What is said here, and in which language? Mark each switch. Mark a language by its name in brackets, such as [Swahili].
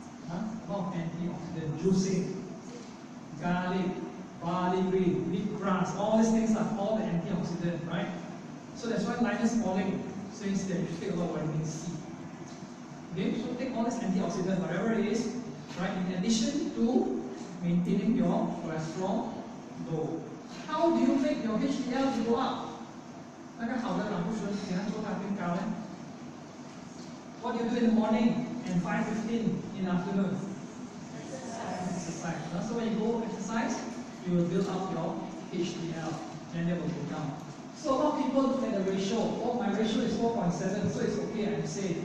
[English] A lot of antioxidant, juicing, garlic, barley green, wheatgrass, all these things are all the antioxidant, right? So that's why Linus Pauling says that you should take a lot of vitamin C. Okay, so take all this antioxidant, whatever it is, right, in addition to maintaining your cholesterol low. How do you make your HDL to go up? [Chinese] 那个好的胆固醇怎样做它变高呢？ [English] What do you do in the morning and 5:15 in the afternoon? Exercise. So when you go exercise, you will build up your HDL, and it will go down. So a lot of people look at the ratio. Oh, my ratio is 4.7, so it's okay, I'm safe.